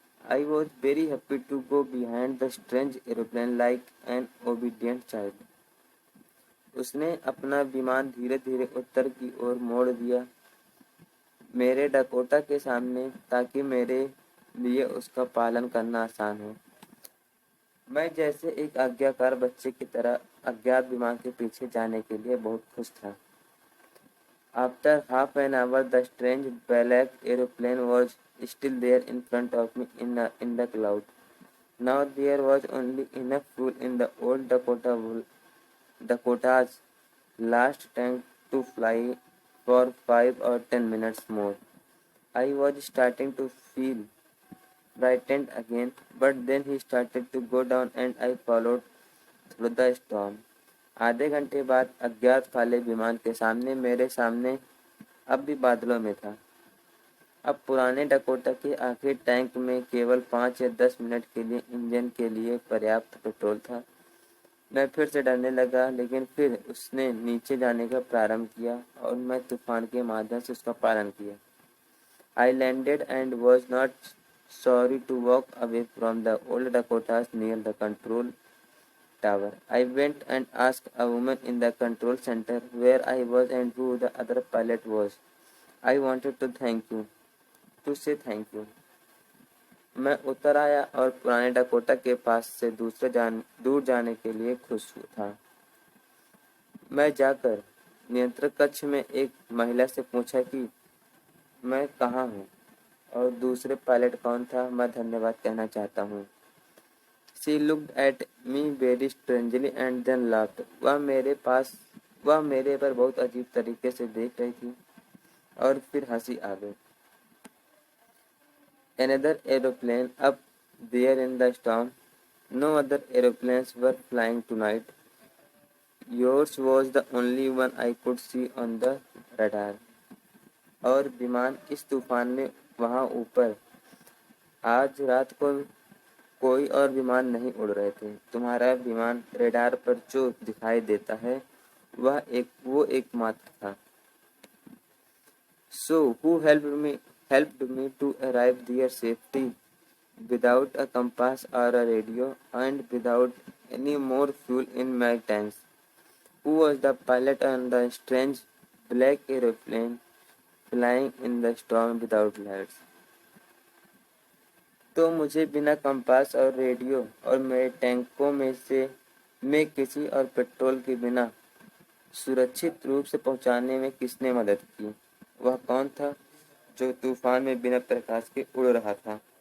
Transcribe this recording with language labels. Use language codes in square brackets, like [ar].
[en] I was very happy to go behind the strange aeroplane like an obedient child. [hi] उसने अपना विमान धीरे धीरे उत्तर की ओर मोड़ दिया, मेरे डकोटा के सामने, ताकि मेरे लिए उसका पालन करना आसान हो। मैं जैसे एक आज्ञाकार बच्चे की तरह अज्ञात विमान के पीछे जाने के लिए बहुत खुश था। [en] After half an hour, the strange black aeroplane was still there in front of me in the cloud. Now there was only enough fuel in the old Dakota's last tank to fly for 5 or 10 minutes more. I was starting to feel frightened again, but then he started to go down and I followed through the storm. [hi] आधे घंटे बाद अज्ञात काले विमान के सामने मेरे सामने अब भी बादलों में था। अब पुराने डकोटा के आखिरी टैंक में केवल 5 या 10 मिनट के लिए इंजन के लिए पर्याप्त पेट्रोल था। मैं फिर से डरने लगा, लेकिन फिर उसने नीचे जाने का प्रारंभ किया और मैं तूफान के माध्यम से उसका पालन किया। [en] I landed and was not sorry to walk away from the old Dakotas near the control tower. I went and asked a woman in the control center where I was and who the other pilot was. I wanted to say thank you. [hi] मैं उतर आया और पुराने Dakota के पास से दूर जाने के लिए खुश था। मैं जाकर नियंत्रण कक्ष में एक महिला से पूछा कि मैं कहाँ हूँ और दूसरे पायलट कौन था। मैं धन्यवाद कहना चाहता हूँ। [en] She looked at me very strangely and then laughed. [hi] वह मेरे पर बहुत अजीब तरीके से देख रही थी और फिर हंसी आ गई। [en] Another aeroplane up there in the storm. No other aeroplanes were flying tonight. Yours was the only one I could see on the radar. [hi] और विमान इस तूफान में वहाँ ऊपर। आज रात को कोई और विमान नहीं उड़ रहे थे। तुम्हारा विमान रेडार पर जो दिखाई देता है वो एकमात्र था। [en] So who helped me to arrive there safely without a compass or a radio and without any more fuel in my tanks? Who was the pilot on the strange black aeroplane flying in the storm without lights? [hi] तो मुझे बिना compass और radio और मेरे टैंकों में किसी और पेट्रोल के बिना सुरक्षित रूप से पहुंचाने में किसने मदद की? वह कौन था जो तूफान में बिना प्रकाश के उड़ रहा था?